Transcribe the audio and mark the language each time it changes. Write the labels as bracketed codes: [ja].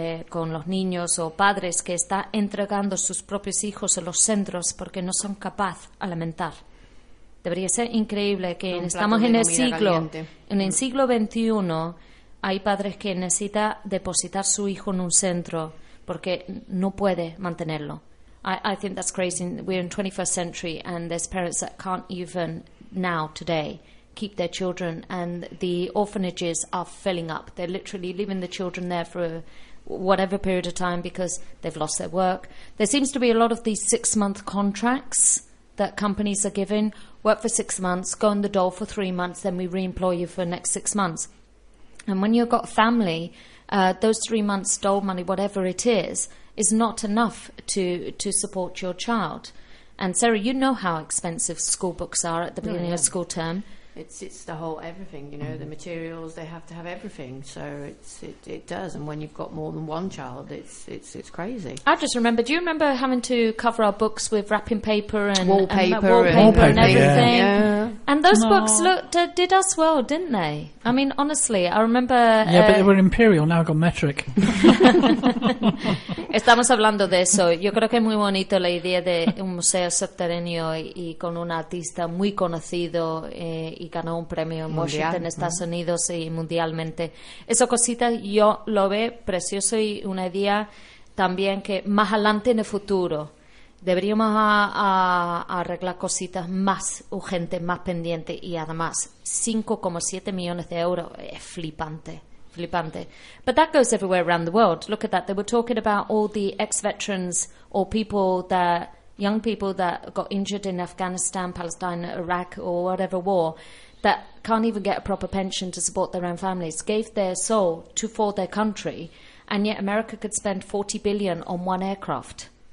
[es] Con los niños o padres que está entregando sus propios hijos a los centros porque no son capaz de alimentar. Debería ser increíble que estamos en el siglo caliente. En el siglo XXI hay padres que necesitan depositar su hijo en un centro porque no puede mantenerlo. [en] I think that's crazy. We're in 21st century and there's parents that can't even now today keep their children, and the orphanages are filling up. They're literally leaving the children there for whatever period of time because they've lost their work. There seems to be a lot of these six-month contracts that companies are giving. Work for 6 months, go on the dole for 3 months, then we re-employ you for the next 6 months. And when you've got family, those 3 months dole money, whatever it is not enough to support your child. And Sarah, you know how expensive school books are at the beginning of school term. It's the whole everything, you know, the materials, they have to have everything. So it does. And when you've got more than one child, it's crazy. I just remember, do you remember having to cover our books with wrapping paper and wallpaper everything? Yeah. And those books looked did us well, didn't they? I mean, honestly, I remember... Yeah, but they were imperial, now got metric. [es] Estamos hablando de eso. Yo creo que es muy bonito la idea de un museo subterráneo y con un artista muy conocido y ganó un premio en Washington, Estados Unidos y mundialmente. Esa cosita yo lo veo precioso y una idea también que más adelante en el futuro deberíamos a arreglar cositas más urgentes, más pendientes y además 5,7 millones de euros. Es flipante. Flipante. [en] But that goes everywhere around the world. Look at that. They were talking about all the ex-veterans or people that, young people that got injured in Afghanistan, Palestine, Iraq, or whatever war, that can't even get a proper pension to support their own families, gave their soul to for their country, and yet America could spend $40 billion on one aircraft.